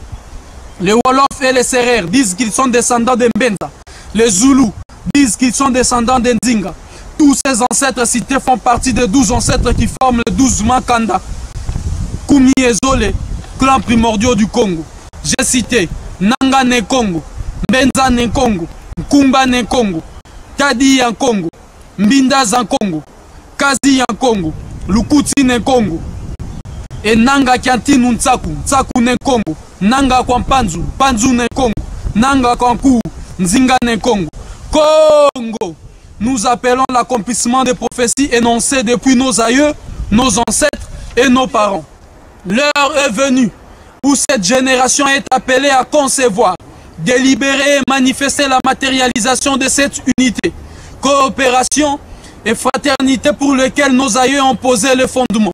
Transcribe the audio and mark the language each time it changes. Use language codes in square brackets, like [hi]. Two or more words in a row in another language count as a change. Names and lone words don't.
[fr] Les Wolof et les Serer disent qu'ils sont descendants d'Mbenza. Les Zoulous disent qu'ils sont descendants d'Nzinga. Tous ces ancêtres cités font partie des 12 ancêtres qui forment les 12 Makanda. Koumi et Zolé, clans primordiaux du Congo. J'ai cité Nanga Nkongo, Mbenza Nkongo, Nkumba Nkongo, Kadi Nkongo, Mbinda Nkongo, Kazi Nkongo, Lukuti Nkongo, et Nanga Kiantinu Ntsaku, Ntsaku Nkongo, Nanga Kwampanzu, Panzu Nkongo, Nanga Kwanku, Nzinga Nkongo. Congo, nous appelons l'accomplissement des prophéties énoncées depuis nos aïeux, nos ancêtres et nos parents. L'heure est venue où cette génération est appelée à concevoir, délibérer et manifester la matérialisation de cette unité, coopération et fraternité pour lesquelles nos aïeux ont posé le fondement.